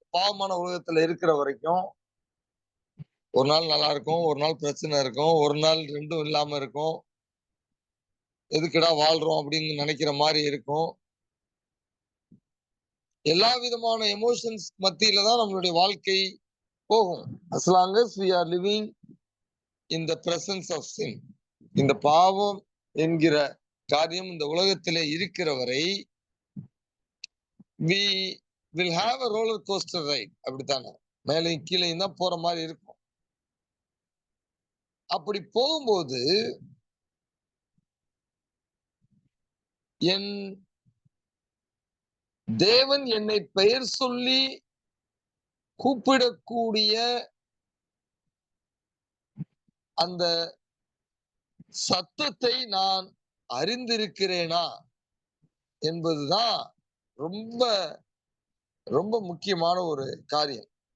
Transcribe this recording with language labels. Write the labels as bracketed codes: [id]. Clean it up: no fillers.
[ta] பாவமான உலகத்துல இருக்கிற வரைக்கும் ஒரு நாள் நல்லா இருக்கும், ஒரு நாள் பிரச்சனை இருக்கும், ஒரு நாள் ரெண்டும் இல்லாம இருக்கும். எதுக்குடா வாழ்றோம் அப்படின்னு நினைக்கிற மாதிரி இருக்கும். எல்லா விதமான எமோஷன்ஸ் மத்தியில தான் நம்மளுடைய வாழ்க்கை போகும். [en] as long as we are living in the presence of sin. [ta] இந்த பாவம் என்கிற காரியம் இந்த உலகத்திலே இருக்கிற வரை [en] we will have a roller coaster ride. [ta] அப்படித்தானே, மேலையும் கீழையும் தான் போற மாதிரி இருக்கும். அப்படி போகும்போது என் தேவன் என்னை பெயர் சொல்லி கூப்பிடக்கூடிய அந்த சத்தத்தை நான் அறிந்திருக்கிறேனா என்பதுதான் ரொம்ப ரொம்ப முக்கியமான ஒரு காரியம்.